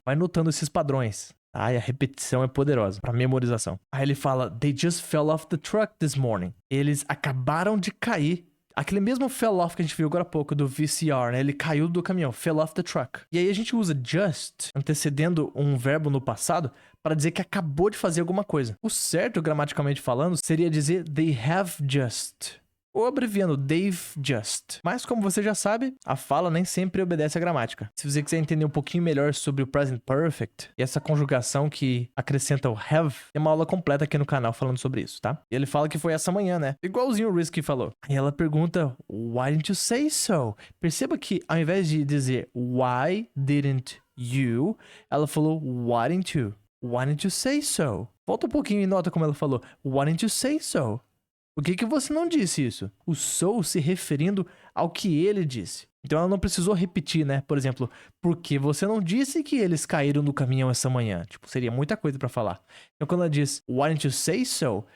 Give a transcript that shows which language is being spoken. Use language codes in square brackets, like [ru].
[pt] Vai notando esses padrões. Ah, e a repetição é poderosa pra memorização. Aí ele fala, [en] they just fell off the truck this morning. [pt] Eles acabaram de cair. Aquele mesmo [en] fell off [pt] que a gente viu agora há pouco do VCR, né? Ele caiu do caminhão, [en] fell off the truck. [pt] E aí a gente usa just, antecedendo um verbo no passado, para dizer que acabou de fazer alguma coisa. O certo, gramaticalmente falando, seria dizer [en] they have just. [pt] Ou abreviando, [en] they've just. [pt] Mas como você já sabe, a fala nem sempre obedece à gramática. Se você quiser entender um pouquinho melhor sobre o present perfect e essa conjugação que acrescenta o have, tem uma aula completa aqui no canal falando sobre isso, tá? E ele fala que foi essa manhã, né? Igualzinho o Risky falou. E ela pergunta, [en] why didn't you say so? [pt] Perceba que ao invés de dizer [en] why didn't you, [pt] ela falou why didn't you? [en] Why didn't you say so? [pt] Volta um pouquinho e nota como ela falou, [en] why didn't you say so? [pt] Por que você não disse isso? O so se referindo ao que ele disse. Então ela não precisou repetir, né? Por exemplo, por que você não disse que eles caíram no caminhão essa manhã? Tipo, seria muita coisa pra falar. Então quando ela diz, [en] why didn't you say so?